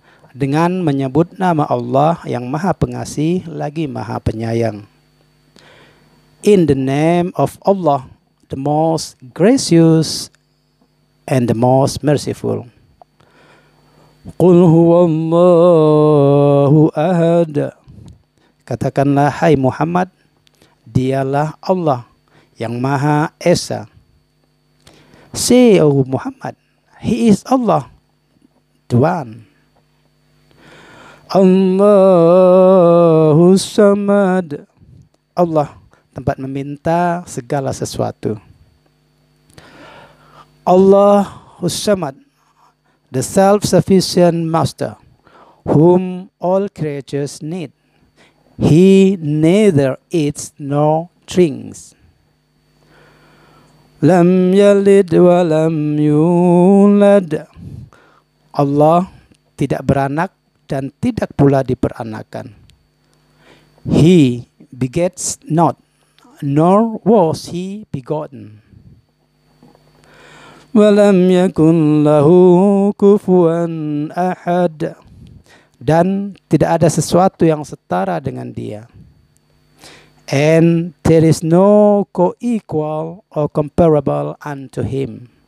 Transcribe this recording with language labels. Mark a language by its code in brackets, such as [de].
[id] Dengan menyebut nama Allah yang Maha Pengasih lagi Maha Penyayang. [en] In the name of Allah, the most gracious and the most merciful. [ar] Qul huwallahu ahad. [id] Katakanlah, hai Muhammad, dialah Allah yang Maha Esa. [en] Say, oh Muhammad, He is Allah, the One. [ar] Allahus Samad. [id] Allah tempat meminta segala sesuatu. Allah [ar] Allahus Samad, [en] the self-sufficient master, whom all creatures need. He neither eats nor drinks. [ar] Lam yalid wa lam yulad. [id] Allah tidak beranak dan tidak pula diperanakan. [en] He begets not, nor was he begotten. [ar] Walam yakun lahu kufuwan ahad. [id] Dan tidak ada sesuatu yang setara dengan dia. [en] And there is no co-equal or comparable unto him.